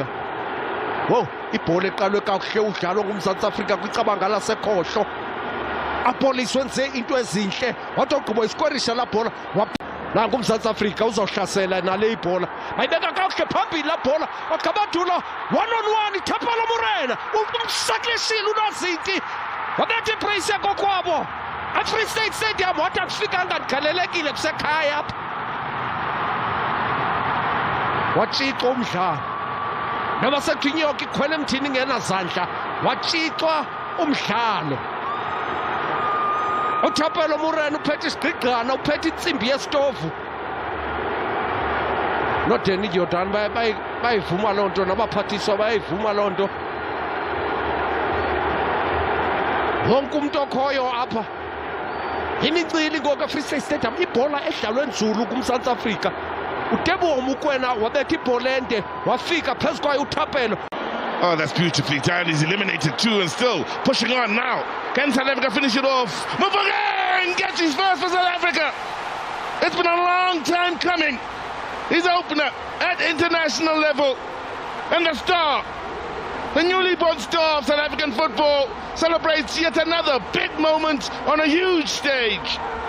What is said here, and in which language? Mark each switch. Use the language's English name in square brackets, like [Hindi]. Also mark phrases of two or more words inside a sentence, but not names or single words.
[Xhosa] Wo ibhola eqalwe kakuhle udlalo kumZantsi Afrika kwicabanga lasekhohlo apoliswe nze into ezinhle wathi ogqibo iskorisha la bhola nangu umZantsi Afrika uzohlasela nale ibhola bayibeka kakuhle phambili la bhola waqabadula 1-on-1 Thapelo Morena umsakleshile uNazinti wabethi ibrace yakokwabo eFree State Stadium wathi akufikanga ndigalelekile kusekhaya apha watshixwa umdlalo noma sethi inyoka ikhwele emthini ngenazandla watshixwa umdlalo. uThapelo Morena uphethe isigqigqana uphethe intsimbi yesitovu noDeni Jordan bayivuma loo nto nabaphathiswa bayivuma loo nto wonke umuntu okhoyo apha imicili ngoku eFree State Stadium ibhola edlalwe nzulu kumZantsi Afrika uTeboho Mokoena wabetha ibhola ende wafika phezu kwayo uThapelo. [English] Oh, that's beautifully done. He's eliminated 2 and still pushing on now. Can South Africa finish it off? Mufokeng gets his first for South Africa. It's been a long time coming. His opener at international level. And the star The newly born star of South African football celebrates yet another big moment on a huge stage.